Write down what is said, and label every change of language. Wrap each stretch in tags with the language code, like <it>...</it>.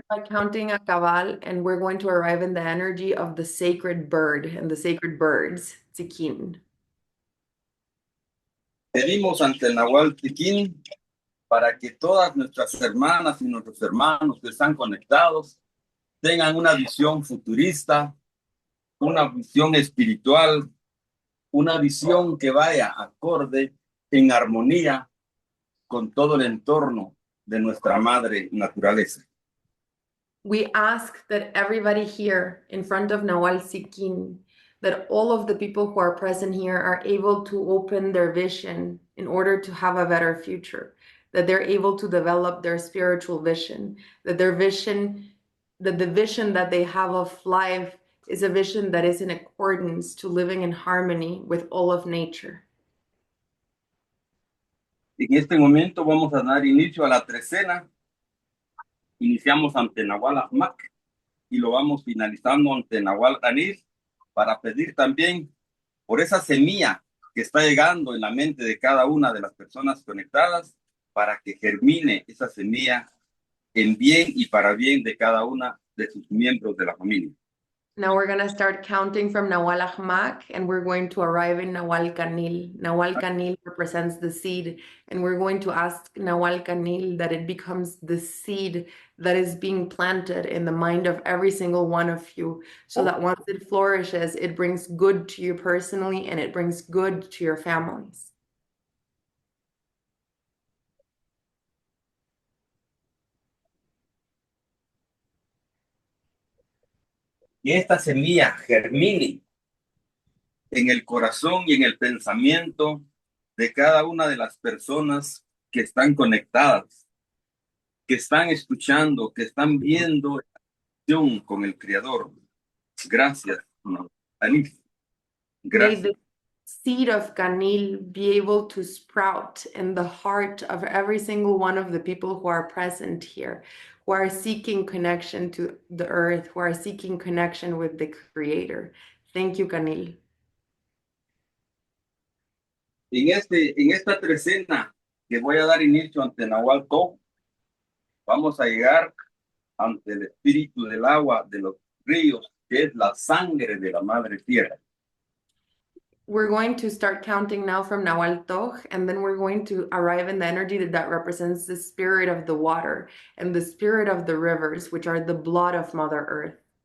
<en>by counting a cabal, and we're going to arrive in the energy of the sacred bird and the sacred birds, Tzikin.</en> <es>Pedimos ante el Nahual Tiquín para que todas nuestras hermanas y nuestros hermanos que están conectados tengan una visión futurista, una visión espiritual, una visión que vaya acorde, en armonía con todo el entorno de nuestra madre naturaleza.</es> <en>We ask that everybody here in front of Nahual Tzikin, that all of the people who are present here are able to open their vision in order to have a better future, that they're able to develop their spiritual vision, that their vision, that the vision that they have of life is a vision that is in accordance to living in harmony with all of nature.</en> <es>En este momento vamos a dar inicio a la trecena. Iniciamos ante Nahual Ahmak y lo vamos finalizando ante Nahual Anís para pedir también por esa semilla que está llegando en la mente de cada una de las personas conectadas para que germine esa semilla en bien y para bien de cada una de sus miembros de la familia.</es> <en>Now we're going to start counting from Nahual Ahmak, and we're going to arrive in Nahual Kanil. Nahual Kanil represents the seed, and we're going to ask Nahual Kanil that it becomes the seed that is being planted in the mind of every single one of you, so that once it flourishes, it brings good to you personally, and it brings good to your families.</en> <es>Y esta semilla germine en el corazón y en el pensamiento de cada una de las personas que están conectadas, que están escuchando, que están viendo la acción con el Creador. Gracias, Anís.</es> <en>May</en> <es>Gracias.</es> <en>the seed of Kanil be able to sprout in the heart of every single one of the people who are present here, who are seeking connection to the earth, who are seeking connection with the Creator. Thank you, Kanil.</en> <es>En esta trecena que voy a dar inicio ante Nahual To, vamos a llegar ante el espíritu del agua de los ríos, que es la sangre de la Madre Tierra.</es> <en>We're going to start counting now from Nahual Toch, and then we're going to arrive in the energy that represents the spirit of the water and the spirit of the rivers, which are the blood of Mother Earth.</en>